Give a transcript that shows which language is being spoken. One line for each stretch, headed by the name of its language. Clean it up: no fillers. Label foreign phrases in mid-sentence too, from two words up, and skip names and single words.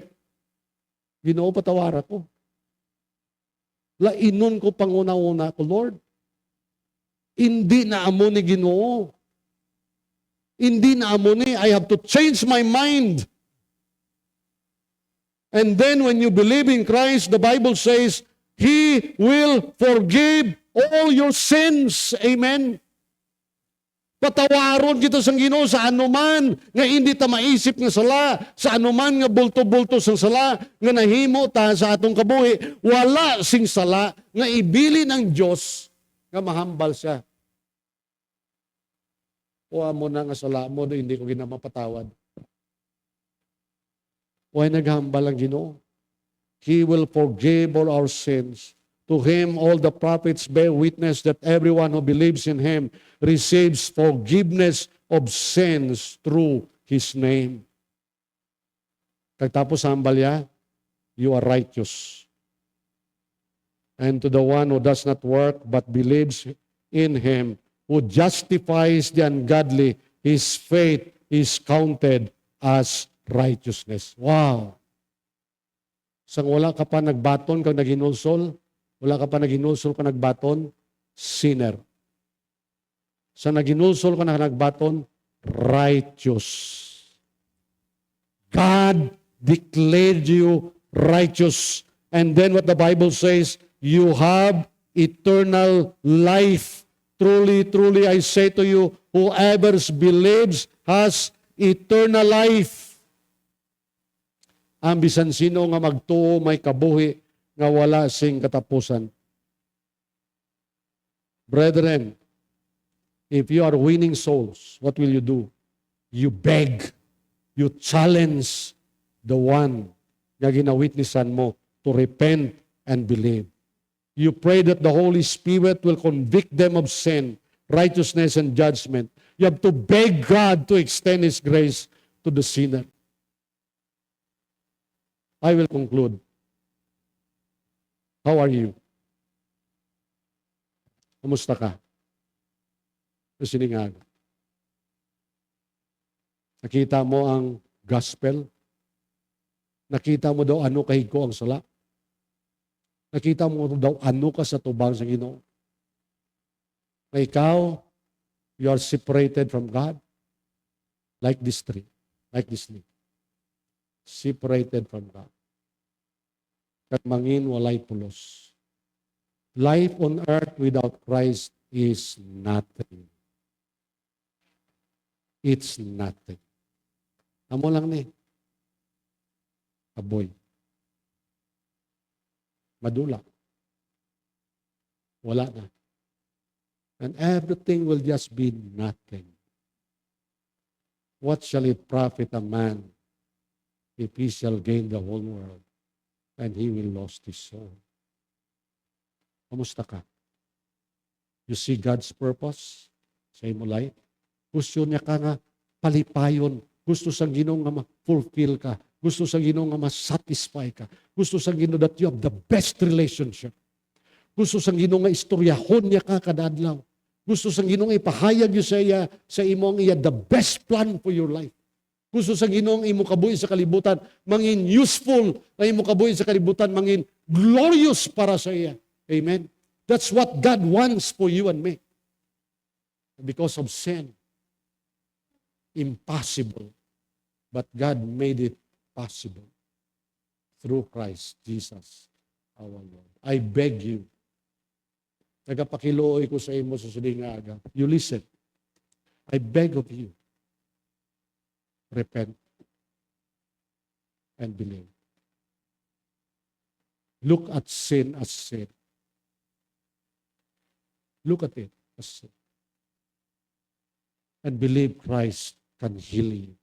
Hiligaynon: Ginoo, patawara ko. Lainon ko panguna-una ko, Lord. Hindi na amo ni Ginoo. Hindi na amo ni,
English: I have to change my mind. And then when you believe in Christ, the Bible says, He will forgive all your sins. Amen.
Hiligaynon: Patawaron kita sa Ginoo sa anuman nga hindi ta maisip nga sala, sa anuman nga bulto-bulto sa sala, nga nahimo ta sa atong kabuhi, wala sing sala nga ibili ng Diyos nga mahambal siya. Kuha mo na nga sala mo na hindi ko ginamapatawad. Why naghambal ang Ginoo?
English: He will forgive all our sins. To Him all the prophets bear witness that everyone who believes in Him receives forgiveness of sins through His name.
Hiligaynon: Pagtapos hambal ya,
English: you are righteous. And to the one who does not work but believes in Him, who justifies the ungodly, his faith is counted as righteousness. Wow!
Hiligaynon: Sang wala ka pa nagbaton kang naginulsol, wala ka pa naginulsol ka nagbaton, sinner. Sa naginulsol ka na nagbaton,
English: righteous. God declared you righteous. And then what the Bible says, you have eternal life. Truly, truly, I say to you, whoever believes has eternal life.
Hiligaynon: Ang bisan sino nga magtuo may kabuhi nga wala sing katapusan.
English: Brethren, if you are winning souls, what will you do? You beg, you challenge the one
Hiligaynon: nga ginawitnessan mo
English: to repent and believe. You pray that the Holy Spirit will convict them of sin, righteousness and judgment. You have to beg God to extend His grace to the sinner. I will conclude. How are you?
Hiligaynon: Kumusta ka? Siningaga. Nakita mo ang gospel? Nakita mo daw ano kahigko ang sala? Nakita mo daw ano ka sa tubang sa Ginoo? Na ikaw,
English: you are separated from God like this tree, like this leaf. Separated from God.
Hiligaynon: Kat mangin walay pulos.
English: Life on earth without Christ is nothing. It's nothing.
Hiligaynon: Amo lang ni. Aboy. Madula. Wala na.
English: And everything will just be nothing. What shall it profit a man if he shall gain the whole world and he will lose his soul?
Hiligaynon: Kamusta ka?
English: You see God's purpose
Hiligaynon: sa imo
English: life?
Hiligaynon: Gusto niya ka nga palipayon. Gusto sa Ginoo nga ma-fulfill ka. Gusto sa Ginoo nga ma-satisfy ka. Gusto sa Ginoo
English: that you have the best relationship.
Hiligaynon: Gusto sa Ginoo nga istoryahon niya ka kadadlaw. Gusto sa Ginoo nga ipahayag niyo sa imong iya
English: the best plan for your life.
Hiligaynon: Gusto sa Ginoo nga imo kabuhi sa kalibutan mangin useful na imo kabuhi sa kalibutan mangin glorious para sa iya.
English: Amen. That's what God wants for you and me. Because of sin, impossible. But God made it possible through Christ Jesus our Lord. I beg you,
Hiligaynon: nagapakiluoy ko sa imo sa sining nga aga.
English: You listen. I beg of you, repent and believe. Look at sin as sin. Look at it as sin. And believe Christ can heal you.